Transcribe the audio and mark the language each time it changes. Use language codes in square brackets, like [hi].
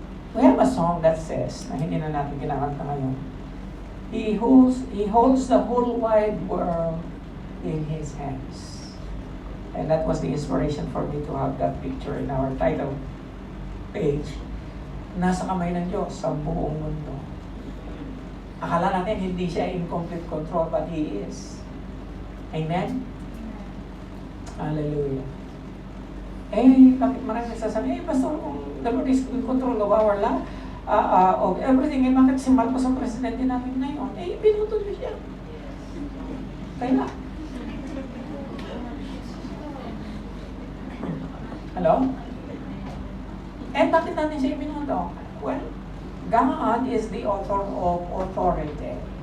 [en] We have a song that says, [tl] na hindi na natin kinakanta ngayon, [en] He holds the whole wide world in His hands. And that was the inspiration for me to have that picture in our title page. [tl] Nasa kamay ng Diyos ang buong mundo. Akala natin hindi siya [en] in complete control, but He is. Amen? Hallelujah. [tl] Bakit maraming nagsasabi, Pastor, kung [en] the Lord is in control of our life, of everything, [tl] bakit si Marcos ang presidente natin ngayon? Binuto niyo siya. Kaya. [en] Hello? [tl] Bakit natin siya ibinuto? [en] Well, God is the author of authority.